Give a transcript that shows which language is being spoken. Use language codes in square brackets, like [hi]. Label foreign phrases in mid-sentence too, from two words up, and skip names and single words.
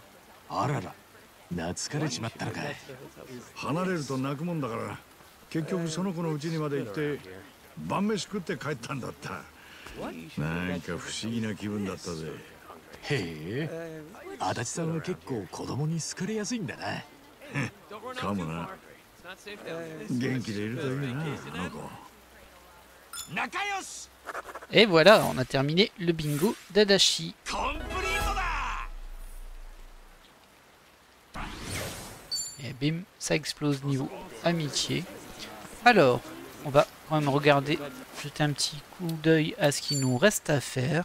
[ja] あらら、懐かれちまったのか。離れると泣くもんだから、結局その子の家にまで行って晩飯食って帰ったんだった。なんか不思議な気分だったぜ。へえ、足立さんは結構子供に好かれやすいんだな。かもな。元気でいるといいな、あの子。仲良し。 [fr] Et voilà, on a terminé le bingo d'Adachi. Et bim, ça explose niveau amitié. Alors, on va quand même regarder, jeter un petit coup d'œil à ce qu'il nous reste à faire.